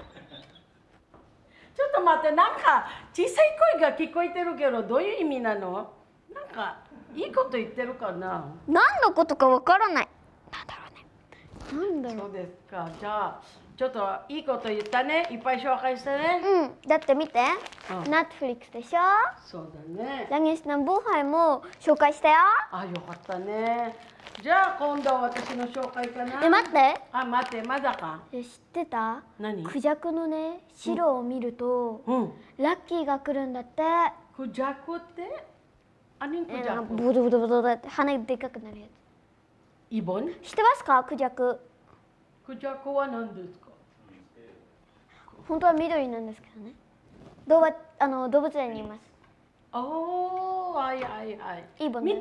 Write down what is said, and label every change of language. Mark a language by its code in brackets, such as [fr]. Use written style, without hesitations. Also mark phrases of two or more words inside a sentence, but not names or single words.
[ja] ちょっと待って、なんか小さい声が聞こえてるけど、どういう意味なの？なんかいいこと言ってるかな？何のことかわからない。なんだろうね。なんだろう。そうですか。じゃあちょっといいこと言ったね。いっぱい紹介してね。だって見て。Netflix でしょ？そうだね。 Langis ng buhay も紹介したよ。あ、よかったね。じゃあ今度は私の紹介かな。待って。あ、待って、まだか。知ってた？何？クジャクのね、白を見ると、ラッキーが来るんだって。クジャクって ？ [tl] ano yung [ja] クジャク？ブドブドブドって鼻でかくなるやつ。イボン？知ってますか？クジャク。クジャクは何ですか？本当は緑なんですけどね。動物園にいます。 Oh, ay. いいもんね。